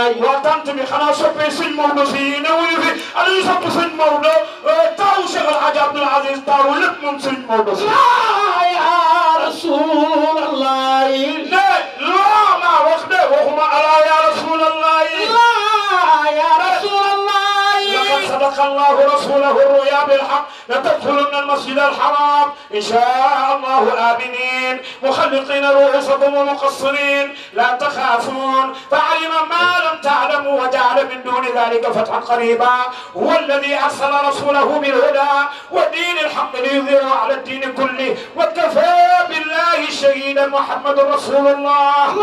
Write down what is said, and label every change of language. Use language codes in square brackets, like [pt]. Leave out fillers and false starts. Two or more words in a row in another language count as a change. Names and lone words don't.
[wo] waa tant bi xanaa soppe sëñ Maodo si ne wuyu fi ala ñu sopp sëñ Maodo taawu Cheikh Alaaji Abdoul Aziz taawu lépp moom sëñ Maodo si. [ar] لا يا رسول الله. [wo] ne loo maa wax de waxuma ala [ar] يا رسول الله. لا يا رسول الله. لقد صدق الله رسوله الرؤيا بالحق لتدخلن المسجد الحرام إن شاء الله آمنين مخلقين رؤوسكم ومقصرين لا تخافون فعلم ما لم تعلموا وجعل من دون ذلك فتحا قريبا هو الذي أرسل رسوله بالهدى ودين الحق ليظهره على الدين كله وكفى بالله شهيدا محمد رسول الله.